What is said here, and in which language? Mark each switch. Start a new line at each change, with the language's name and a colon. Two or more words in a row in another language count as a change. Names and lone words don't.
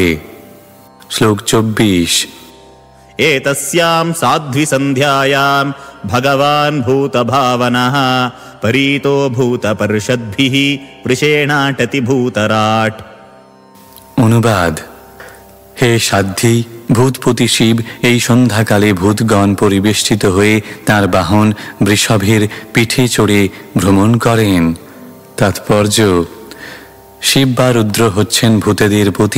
Bangla: শ্লোক 24।
Sanskrit: एतस्यां साध्वी सन्ध्यायां भगवान् भूतभावनः परीतो भूतपर्षद्भिः वृषेणाटति भूतराट्।
Bangla: অনুবাদ: হে সাধ্বী, ভূতপতি শিব এই সন্ধ্যাকালে ভূতগণ পরিবেষ্টিত হয়ে তার বাহন বৃষভের পিঠে চড়ে ভ্রমণ করেন। তাৎপর্য: শিব বা রুদ্র হচ্ছেন ভূতেদের পতি।